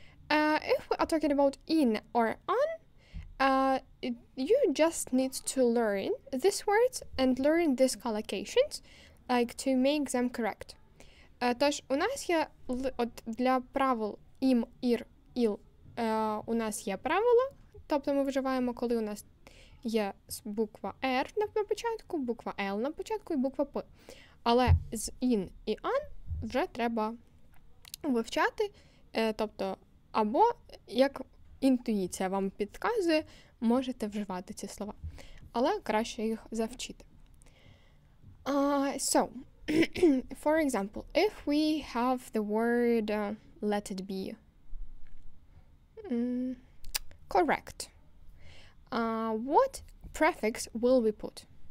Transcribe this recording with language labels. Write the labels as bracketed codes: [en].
[en] If we are talking about in or on, you just need to learn these words and learn these collocations, like to make them correct. [uk] Тож, у нас є от для правил ім, ір, іл, у нас є правила, тобто ми вживаємо, коли у нас є буква R на початку, буква L на початку і буква П. Але з ін і ан вже треба вивчати, тобто або як інтуїція вам підказує, можете вживати ці слова. Але краще їх завчити. [en] So, for example, if we have the word let it be correct, what prefix will we put?